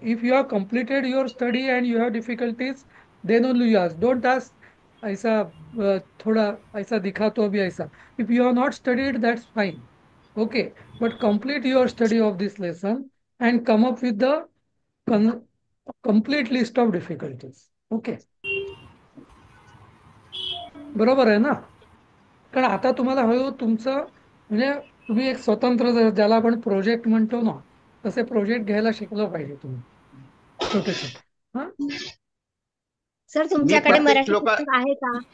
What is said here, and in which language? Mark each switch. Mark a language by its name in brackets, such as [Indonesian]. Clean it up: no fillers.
[English] If you have completed your study and you have difficulties, then only you ask. Don't ask, [Hindi] ऐसा थोड़ा ऐसा दिखा तो अभी ऐसा. [English] If you have not studied, that's fine. Okay. But complete your study of this lesson and come up with the con complete list of difficulties. Okay. [Marathi] बरोबर आहे ना? कारण आता तुम्हाला हळूहळू तुमचं म्हणजे तुम्ही एक स्वतंत्र ज्याला आपण प्रोजेक्ट म्हणतो ना, तसे प्रोजेक्ट घ्यायला शिकलं पाहिजे तुम्ही, छोटे छोटे. हा, सर मी तुमच्याकडे प्रत्येक मराठी श्लोका पुस्तक आहे का?